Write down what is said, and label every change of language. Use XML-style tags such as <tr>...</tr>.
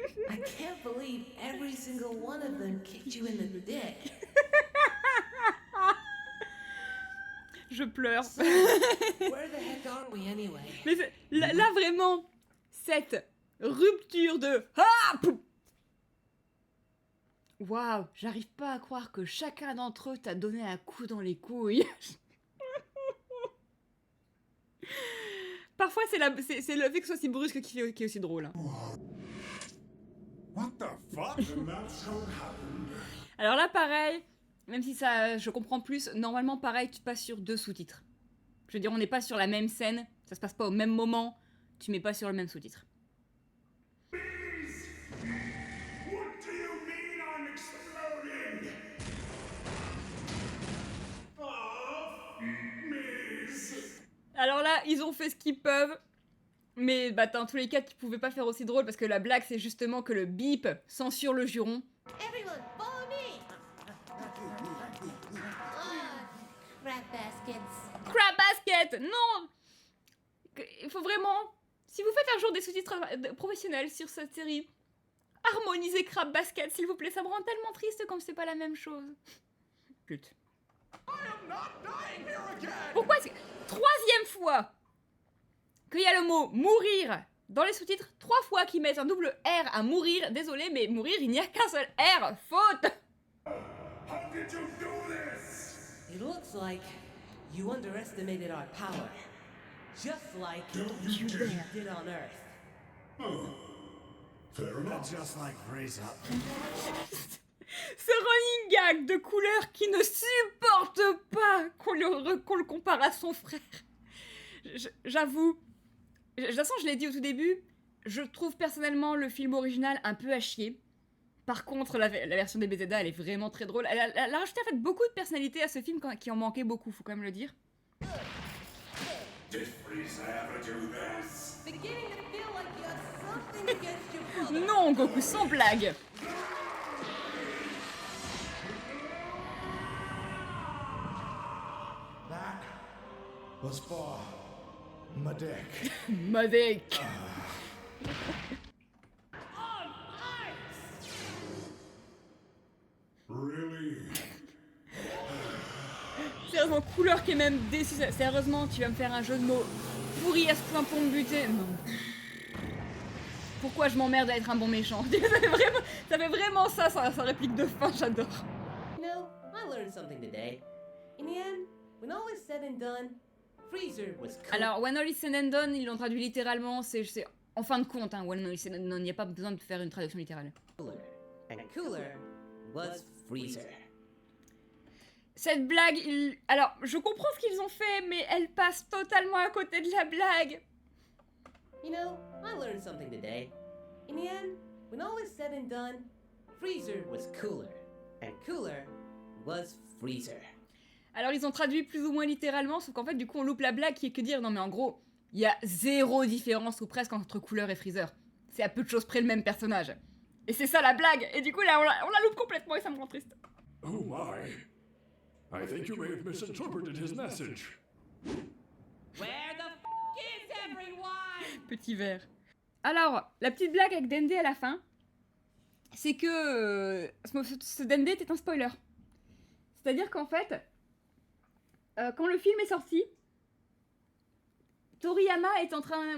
<en>I can't believe every single one of them kicked you in the dick.</en> <fr>Je pleure.</fr> <en>So, where the heck are we anyway?</en> <fr>Mais là, vraiment, cette rupture de... Ah, waouh, j'arrive pas à croire que chacun d'entre eux t'a donné un coup dans les couilles. Parfois, c'est le fait que ce soit si brusque qui est aussi drôle. Hein.</fr> <en>What the fuck? And that's how it happened.</en> <fr>Alors là, pareil, même si ça, je comprends plus, normalement, pareil, tu passes sur 2 sous-titres. Je veux dire, on n'est pas sur la même scène, ça se passe pas au même moment, tu mets pas sur le même sous-titre.</fr> <en>What do you mean I'm exploding? Oh, Miss.</en> <fr>Alors là, ils ont fait ce qu'ils peuvent, mais bah, dans tous les cas, tu pouvais pas faire aussi drôle parce que la blague, c'est justement que le bip censure le juron.</fr> <en>Everyone, follow me! Crap baskets.</en> <fr>Crab basket, non! Il faut vraiment, si vous faites un jour des sous-titres professionnels sur cette série, harmonisez Crab basket, s'il vous plaît, ça me rend tellement triste quand c'est pas la même chose. Pute.</fr> <en>I am not dying here again!</en> <fr>Pourquoi c'est 3e fois qu'il y a le mot mourir dans les sous-titres, 3 fois qu'ils mettent un double R à mourir, désolé, mais mourir, il n'y a qu'un seul R, faute!</fr> <en>How did you do this? It looks like you underestimated our power. Just like Don't you you dare. did on Earth. Oh, fair enough. Just like Frieza.</en> <fr>Ce running gag de couleur qui ne supporte pas qu'on le compare à son frère. J'avoue, de toute façon je l'ai dit au tout début, je trouve personnellement le film original un peu à chier. Par contre, la version des BZA, elle est vraiment très drôle. Elle a rajouté en fait beaucoup de personnalité à ce film qui en manquait beaucoup, faut quand même le dire.</fr> <en>Did Frieza ever do this? Beginning to feel like you have something against your brother.</en> <fr>Non, Goku, sans blague.</fr> <en>That was for my dick. Maverick. Really?</en> <fr>Sérieusement, couleur qui est même déçu. Sérieusement, tu vas me faire un jeu de mots pourri à ce point pour me buter. Non. Pourquoi je m'emmerde à être un bon méchant? Ça fait vraiment ça, sa réplique de fin, j'adore.</fr> <en>You know, I learned something today. In the end, when all is said and done, Freezer was cool.</en> <fr>Alors,</fr> <en>When All Is Said and Done,</en> <fr>ils l'ont traduit littéralement, c'est en fin de compte, hein, When All Is Said and Done, il n'y a pas besoin de faire une traduction littérale.</fr> <en>And cooler was Freezer.</en> <fr>Cette blague, alors, je comprends ce qu'ils ont fait, mais elle passe totalement à côté de la blague.</fr> <en>You know, I learned something today. In the end, when all is said and done, Freezer was cooler. And cooler was Freezer.</en> <fr>Alors, ils ont traduit plus ou moins littéralement, sauf qu'en fait, du coup, on loupe la blague qui est que dire, non mais en gros, il y a 0 différence ou presque entre Cooler et Freezer. C'est à peu de choses près le même personnage. Et c'est ça la blague, et du coup, là, on la loupe complètement et ça me rend triste.</fr> <en>Oh my. I think you may have misinterpreted his message. Where the f is everyone?</en> <fr>Petit verre. Alors, la petite blague avec Dende à la fin, c'est que ce Dende était un spoiler. C'est-à-dire qu'en fait, quand le film est sorti, Toriyama est en train...</fr>